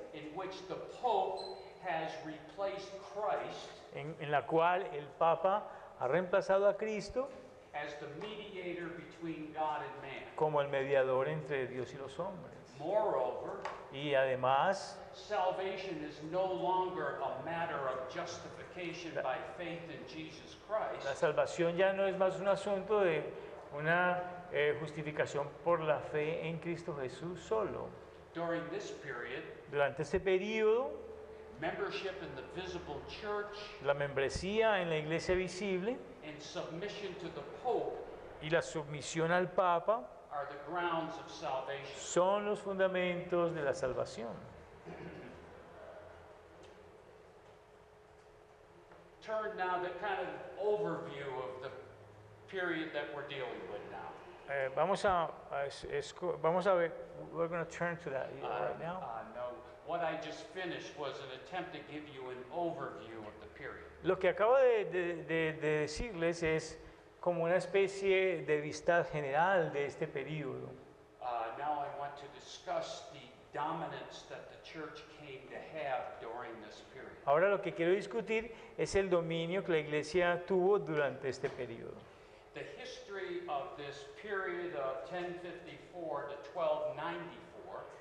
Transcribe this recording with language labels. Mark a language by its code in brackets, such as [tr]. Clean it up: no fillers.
[en] in which the Pope has replaced Christ [es] en la cual el Papa ha reemplazado a Cristo [en] as the mediator between God and man. [es] como el mediador entre Dios y los hombres. [en] Moreover, [es] Y además, [en] salvation is no longer a matter of justification by faith in Jesus [es] la [en] Christ, [es] salvación ya no es más un asunto de una justificación por la fe en Cristo Jesús solo. [en] during this period, [es] Durante este periodo, [en] membership in the visible church [es] la membresía en la iglesia visible [en] and submission to the Pope [es] y la sumisión al Papa [en] are the grounds of salvation. [es] son los fundamentos de la salvación. [en] Turn now to kind of overview of the period that we're dealing with now. [es] Vamos a ver, [en] we're going to turn to that right now. No, what I just finished was an attempt to give you an overview of the period. [es] Lo que acabo de decirles es como una especie de vista general de este periodo. [en] Now I want to discuss the dominance that the church came to have during this period. [es] Ahora lo que quiero discutir es el dominio que la iglesia tuvo durante este periodo. [en] The history of this period of 1054 to 1294